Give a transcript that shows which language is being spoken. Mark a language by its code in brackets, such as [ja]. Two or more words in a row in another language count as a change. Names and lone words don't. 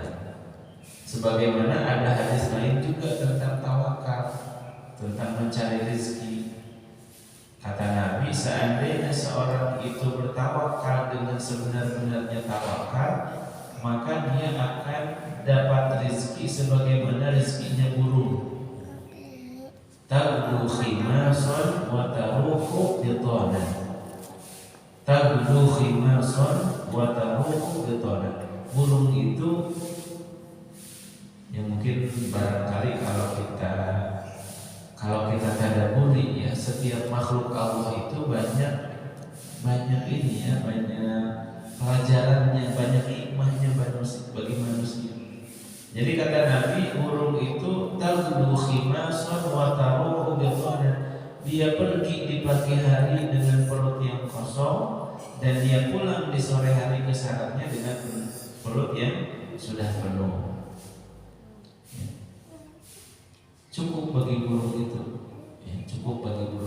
[id] Sebagaimana ada hadis lain juga tentang tawakal, tentang mencari rezeki. Kata Nabi, seandainya seorang itu bertawakal dengan sebenar-benarnya tawakal, maka dia akan dapat rezeki sebagaimana rezekinya burung. [ar] تغدو خماصا وتروح بطانا. تغدو خماصا وتروح بطانا. [id] Burung itu yang mungkin barangkali kalau kita tadabburi, ya, setiap makhluk Allah itu banyak ini, ya, banyak pelajarannya, banyak hikmahnya bagi manusia. Jadi kata Nabi, burung itu [ar] تغدو خماصا وتروح بقادا. [id] Dia pergi di pagi hari dengan perut yang kosong dan dia pulang di sore hari ke sarangnya dengan perut yang sudah penuh. Cukup bagi burung itu. Ya, cukup bagi burung.